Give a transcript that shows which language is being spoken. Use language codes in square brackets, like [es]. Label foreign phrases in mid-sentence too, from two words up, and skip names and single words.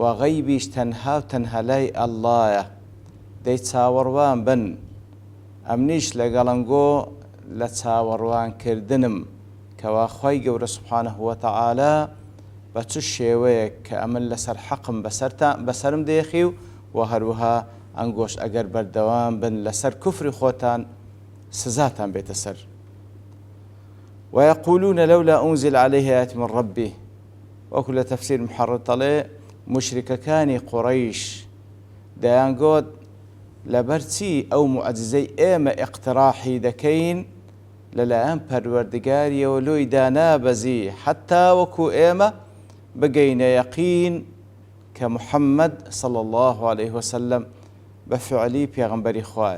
[ckb] غەیبیش تەنها و تەنها لای ئەڵڵایە دەی چاوەڕوان بن ئەمنیش لەگەڵەنگۆ لە چاوەڕوانکردنم کەوا خۆی گەورە [ar] سوبحانەه وتەعالا [ckb] بە چ شێوەیەک کە ئەمن لەسەر حەقم بەسەرم دێخی و هەروەها ئەنگۆش ئەگەر بەردەوام بن لەسەر کوفری خۆتان سزاتان بێتە سەر. [ar] ويقولون لولا أنزل عليه آية من ربه وكل تفسير محرر طلع [ckb] مشركەکانی قوڕەیش دەیانگۆت لەبەرچی ئەو موعجزەی ئێمە ئیقتیراحی دەکەین لەلایەن پەروەردگاریەوە لۆی دانابەزی حتا وەکو ئێمە بگەینە یەقین کە محەممەد [ar] صلی الله عليه وسلم [ckb] بەفعلی پێغەمبەری خوایە.